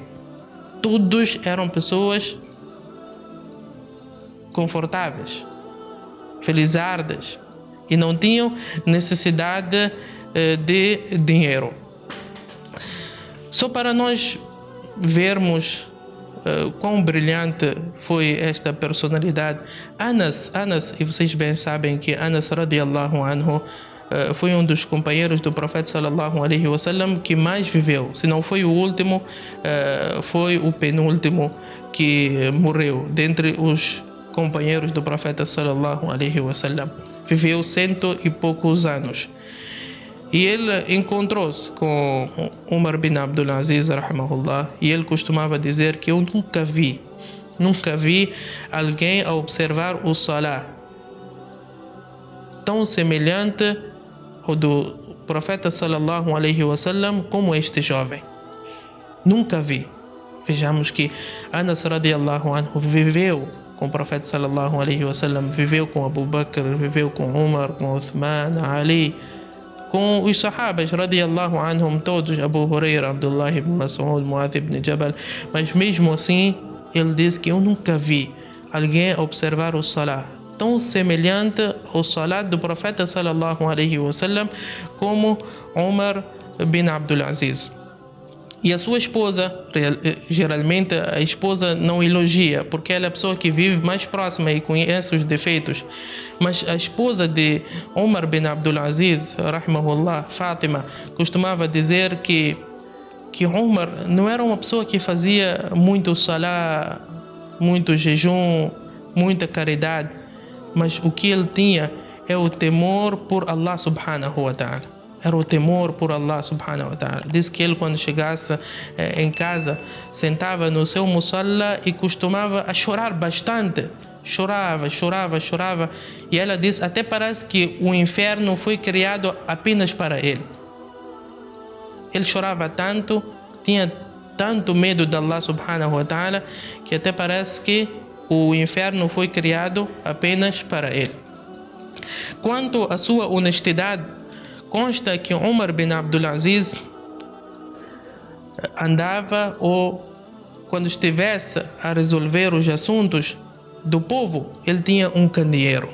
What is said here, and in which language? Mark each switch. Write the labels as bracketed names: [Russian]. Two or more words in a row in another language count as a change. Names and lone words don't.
[Portuguese] Todos eram pessoas confortáveis, felizardas e não tinham necessidade de dinheiro. Só para nós vermos quão brilhante foi esta personalidade. Anas, e vocês bem sabem que Anas [Arabic] رضي الله عنه [Portuguese] foi um dos companheiros do profeta [Arabic] صلى الله عليه وسلم [Portuguese] que mais viveu. Se não foi o último, foi o penúltimo que morreu dentre os companheiros do profeta [Arabic] صلى الله عليه وسلم. [Portuguese] Viveu 100 e poucos anos. E ele encontrou-se com Umar bin Abdul Aziz, rahimahullah, e ele costumava dizer que eu nunca vi alguém a observar o salah tão semelhante ao do profeta [Arabic] صلى الله عليه وسلم [Portuguese] como este jovem. Nunca vi. Vejamos que Anas [Arabic] رضي الله عنه [Portuguese] viveu com o profeta [Arabic] صلى الله عليه وسلم, [Portuguese] viveu com Abu Bakr, viveu com Umar, com Uthman, Ali, com os sahabas [Arabic] رضي الله عنهم [Portuguese] todos, Abu Huraira, Abdullah ibn Mas'ud, Mu'adh ibn Jabal, mas mesmo assim ele diz que eu nunca vi alguém observar o salah tão semelhante ao salat do profeta [Arabic] صلى الله عليه وسلم [Portuguese] como Umar bin Abdul Aziz. E a sua esposa, geralmente a esposa não elogia, porque ela é a pessoa que vive mais próxima e conhece os defeitos. Mas a esposa de Umar bin Abdul Aziz, rahimahullah, Fátima, costumava dizer que Umar não era uma pessoa que fazia muito salá, muito jejum, muita caridade, mas o que ele tinha é o temor por Allah [Arabic] سبحانه وتعالى. [Portuguese] Era o temor por Allah [Arabic] سبحانه وتعالى. [Portuguese] Diz que ele, quando chegasse em casa, sentava no seu musalla e costumava a chorar bastante. Chorava. E ela diz, até parece que o inferno foi criado apenas para ele. Ele chorava tanto, tinha tanto medo de Allah [Arabic] سبحانه وتعالى, [Portuguese] que até parece que o inferno foi criado apenas para ele. Quanto à sua honestidade, consta que Umar bin Abdul Aziz andava, ou quando estivesse a resolver os assuntos do povo, ele tinha um candeeiro.